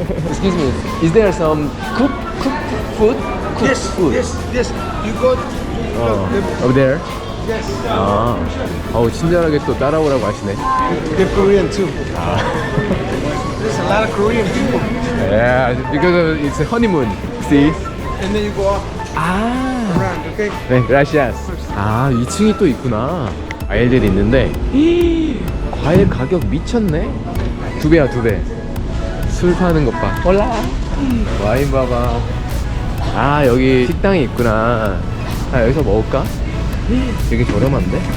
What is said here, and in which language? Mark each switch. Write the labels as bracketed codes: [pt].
[en] Excuse me, is there some cook food? Cook Yes, food? yes. You go Over there? yes. [ko] 아, 친절하게 또 따라오라고 하시네. [en] They're Korean too. There's a lot of Korean people. Yeah, because it's a honeymoon. See? And then you go up around, okay? [ko] 네, gracias. 아, 2층이 또 있구나. 과일들이 있는데 과일 가격 미쳤네. 2배야, 2배. 술 파는 것 봐. 올라. 와인 봐봐. 아, 여기 식당이 있구나. 아, 여기서 먹을까? 되게 저렴한데?